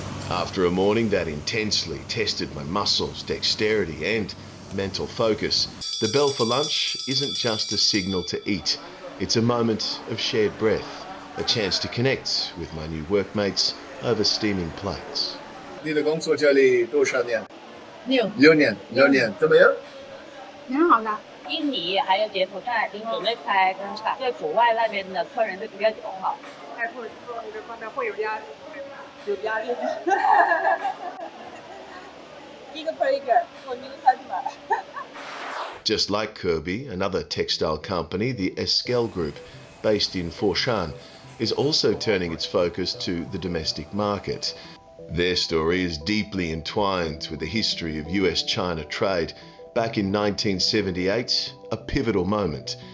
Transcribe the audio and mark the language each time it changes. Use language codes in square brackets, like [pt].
[en] After a morning that intensely tested my muscles, dexterity and mental focus, the bell for lunch isn't just a signal to eat, it's a moment of shared breath, a chance to connect with my new workmates over steaming plates. [zh] 你的工作这里多少年？6年，怎么样？挺好的。印尼还有柬埔寨已经准备开工厂，对国外那边的客人就比较友好。开会做这个方面会有压力，有压力。一个per一个，我明天开出来。 [en] Just like Kirby, another textile company, the Esquel Group, based in Foshan, is also turning its focus to the domestic market. Their story is deeply entwined with the history of US-China trade. Back in 1978, a pivotal moment.